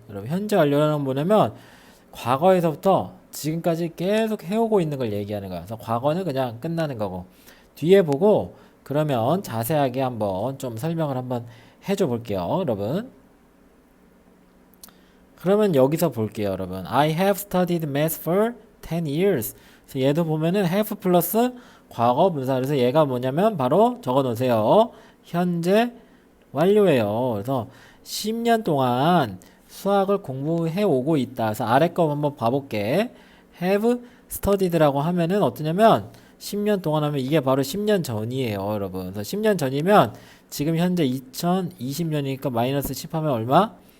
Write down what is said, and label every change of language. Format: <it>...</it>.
<ko>여러분 현재 완료라는 건 뭐냐면 과거에서부터 지금까지 계속 해오고 있는 걸 얘기하는 거야. 그래서 과거는 그냥 끝나는 거고 뒤에 보고 그러면 자세하게 한번 좀 설명을 한번 해줘 볼게요, 여러분. 그러면 여기서 볼게요, 여러분.</ko> <en>I have studied math for 10 years.</en> <ko>그래서 얘도 보면은 have 플러스 과거 분사. 그래서 얘가 뭐냐면 바로 적어 놓으세요. 현재 완료예요. 그래서 10년 동안 수학을 공부해 오고 있다. 그래서 아래 거 한번 봐볼게.</ko> <en>have studied</en> <ko>라고 하면은 어떠냐면 10년 동안 하면 이게 바로 10년 전이에요, 여러분. 그래서 10년 전이면 지금 현재 2020년이니까 마이너스 10 하면 얼마?</ko>